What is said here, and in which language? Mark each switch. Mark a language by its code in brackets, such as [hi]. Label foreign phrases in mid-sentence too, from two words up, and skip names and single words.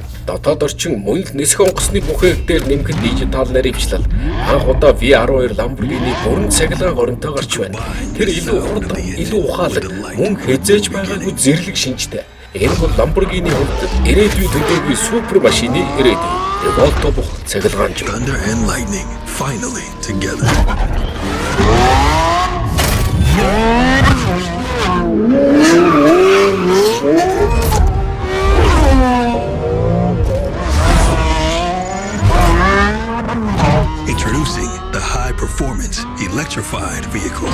[mn] Дотоод орчин мөн л нисэх онгоцны бүхээг дээр нэмэхэд дижитал наривчлал. Анх удаа V12 Lamborghini бүрэн цахилгаан горонтой гарч байна. Тэр илүү хурд, илүү ухаалаг, мөн хэзээж байгаагүй зэрлэг шинжтэй. Энэ бол Lamborghini хувьд ирээдүйд төдийгүй супер машины ирээдүй. Revolta бух цахилгаанч. [en] Thunder and lightning finally together. Introducing the high-performance electrified vehicle.